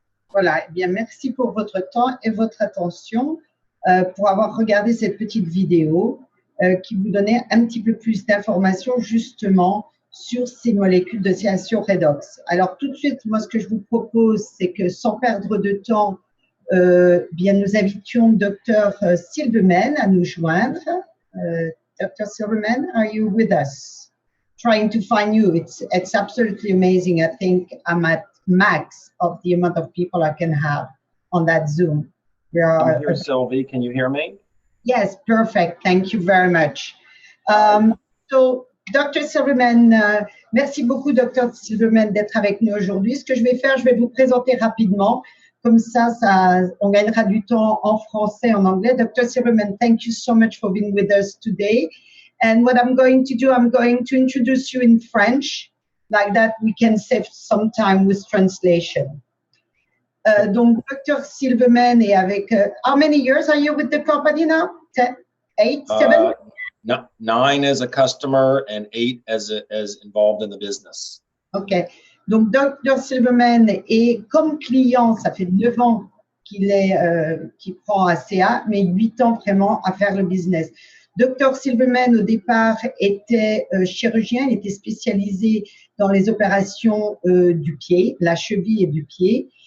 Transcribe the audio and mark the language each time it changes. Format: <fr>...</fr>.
<fr>Voilà, eh bien, merci pour votre temps et votre attention pour avoir regardé cette petite vidéo qui vous donnait un petit peu plus d'informations justement sur ces molécules de signalisation redox. Alors, tout de suite, moi, ce que je vous propose, c'est que sans perdre de temps, bien, nous invitions Dr. Silverman à nous joindre.</fr> <en>Dr. Silverman, are you with us? Trying to find you. It's absolutely amazing. I think I'm at max of the amount of people I can have on that Zoom. I'm here, Sylvie. Can you hear me? Yes, perfect. Thank you very much. So, Dr.</en> <fr>Silverman, merci beaucoup, Dr. Silverman, d'être avec nous aujourd'hui. Ce que je vais faire, je vais vous présenter rapidement. Comme ça, on gagnera du temps en français, en anglais.</fr> <en>Dr. Silverman, thank you so much for being with us today. And what I'm going to do, I'm going to introduce you in French. Like that, we can save some time with translation.</en> <fr>Donc,</fr> <en>Dr. Silverman</en> <fr>est avec.</fr> <en>How many years are you with the company now? 10, 8, 7? 9 as a customer and 8 as involved in the business.</en> <fr>OK. Donc, Dr. Silverman est comme client, ça fait 9 ans qu'il prend ACA, mais 8 ans vraiment à faire le business. Dr. Silverman, au départ, était chirurgien, il était spécialisé dans les opérations du pied, la cheville et du pied.</fr>